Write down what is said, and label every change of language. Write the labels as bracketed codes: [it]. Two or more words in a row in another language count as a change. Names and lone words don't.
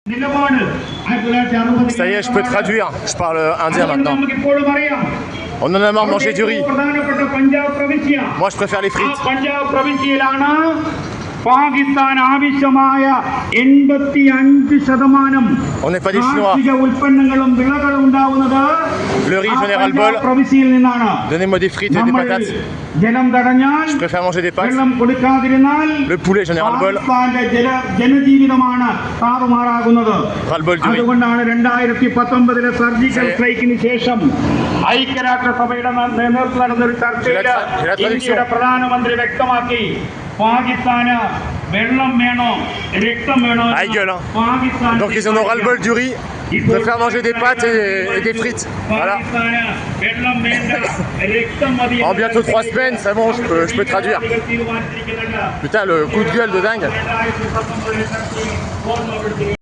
[fr] Ça y est, je peux traduire. Je parle indien maintenant. On en a marre de manger du riz. Moi, je préfère les frites. [ml] പാകിസ്ഥാൻ ആവശ്യമായ 85% [fr] On n'est pas des Chinois. [ml] ഉൽപ്പന്നങ്ങളും വിളകളും ഉണ്ടാവുന്നത് [fr] Le riz, j'en ai ras le bol. [ml] പ്രവിശ്യയിൽ നിന്നാണ്. [fr] Donnez-moi des frites et des patates. [ml] ജലം തടഞ്ഞാൽ [fr] Je préfère manger des pâtes. [ml] വെള്ളം കൊടുക്കാതിരുന്നാൽ [fr] Le poulet, j'en ai ras le bol. [ml] ജനജീവിതമാണ് താറുമാറാകുന്നത്. [fr] Ras le bol du riz. [ml] അതുകൊണ്ടാണ് 2019 [en] surgical strike [ml] ശേഷം ഐക്യരാഷ്ട്രസഭയുടെ നേതൃത്വത്തിൽ നടന്ന ഒരു ചർച്ചയിൽ ഇന്ത്യയുടെ പ്രധാനമന്ത്രി വ്യക്തമാക്കി പാകിസ്ഥാന് വെള്ളം വേണോ രക്തം വേണോ. [fr] Donc ils en ont ras le bol du riz. Ils préfèrent manger des pâtes et des frites. Voilà. En bientôt 3 semaines, c'est bon, je peux traduire. Putain, le coup de gueule de dingue.